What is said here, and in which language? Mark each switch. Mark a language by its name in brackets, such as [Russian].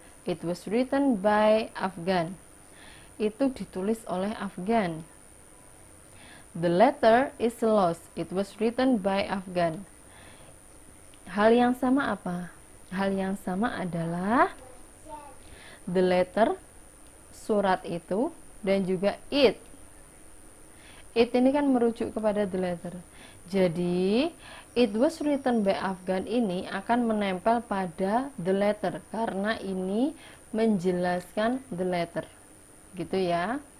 [English] It was written by Afghan. [Indonesian] Itu ditulis oleh Afghan. [English] The letter is lost. It was written by Afghan. [Indonesian] Hal yang sama apa? Hal yang sama adalah [English] the letter, [Indonesian] surat itu, dan juga it. It ini kan merujuk kepada [English] the letter. [Indonesian] Jadi, [English] it was written by Afghan [Indonesian] ini akan menempel pada [English] the letter [Indonesian] karena ini menjelaskan the letter. Gitu ya.